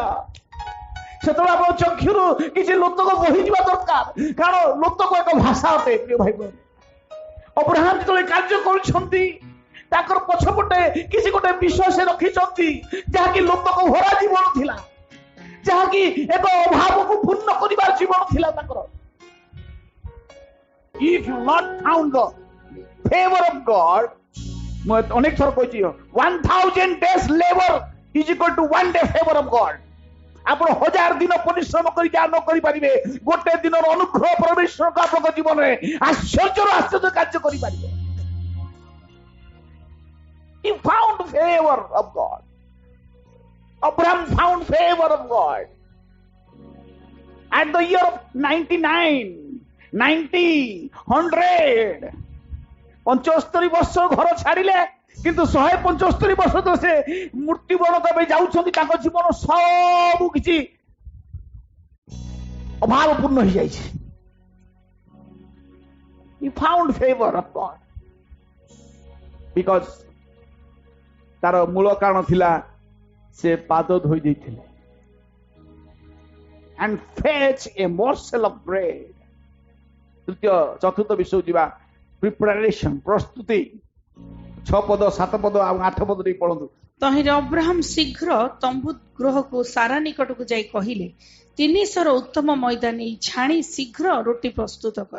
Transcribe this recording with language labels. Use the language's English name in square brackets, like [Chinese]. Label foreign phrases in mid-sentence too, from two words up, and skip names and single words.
[Odia] ସେତେବେଳେ ଆପଣ ଚକ୍ଷୁରୁ କିଛି ଲୋତକ ବହିଯିବା ଦରକାର, କାରଣ ଲୋତକ ଏକ ଭାଷା ଅଟେ। ପ୍ରିୟ ଭାଇ ଭଉଣୀ, ଅବ୍ରାହମ ଯେତେବେଳେ କାର୍ଯ୍ୟ କରୁଛନ୍ତି ତାଙ୍କର ପଛପଟେ କିଛି ଗୋଟେ ବିଷୟ ସେ ରଖିଛନ୍ତି, ଯାହାକି ଲୋତକ ଭରା ଜୀବନ ଥିଲା, ଯାହାକି ଏକ ଅଭାବକୁ ପୂର୍ଣ୍ଣ କରିବାର ଜୀବନ ଥିଲା ତାଙ୍କର। [English] If you not found the favor of God, [Odia] ମୁଁ ଅନେକ ଥର କହିଛି [English] 1000 days labor is equal to 1 day favor of God। [Odia] ଆପଣ 1000 ଦିନ ପରିଶ୍ରମ କରି ଯାହା ନ କରିପାରିବେ, ଗୋଟେ ଦିନର ଅନୁଗ୍ରହ ପରମେଶ୍ୱରଙ୍କ ଆପଣଙ୍କ ଜୀବନରେ ଆଶ୍ଚର୍ଯ୍ୟର ଆଶ୍ଚର୍ଯ୍ୟ କାର୍ଯ୍ୟ କରିପାରିବେ। [English] He found favor of God. Abraham found favor of God. At the year of [Odia] 99, 90, 100, 75 ବର୍ଷ ଘର ଛାଡ଼ିଲେ, କିନ୍ତୁ 175 ବର୍ଷ ତ ସେ ମୃତ୍ୟୁବରଣ ପାଇଁ ଯାଉଛନ୍ତି। ତାଙ୍କ ଜୀବନ ସବୁ କିଛି ଅଭାବପୂର୍ଣ୍ଣ ହେଇଯାଇଛି। [English] He found favor of God because [Odia] ତାର ମୂଳ କାରଣ ଥିଲା ସେ ପାଦ ଧୋଇ ଦେଇଥିଲେ। [English] and fetch a morsel of bread। [Odia] ତୃତୀୟ ଚତୁର୍ଥ ବିଷୟ ଯିବା, ପ୍ରିପାରେସନ, ପ୍ରସ୍ତୁତି। 6 ପଦ 7 ପଦ ଆଉ 8 ପଦ ଟିକେ ପଢନ୍ତୁ। ତହିଁରେ ଅବ୍ରାହମ ଶୀଘ୍ର ତମ୍ବୁ ଗୃହକୁ ସାରା ନିକଟକୁ ଯାଇ କହିଲେ, 3 ସେର ଉତ୍ତମ ମଇଦା ନେଇ ଛାଣି ଶୀଘ୍ର ରୋଟି ପ୍ରସ୍ତୁତ କର।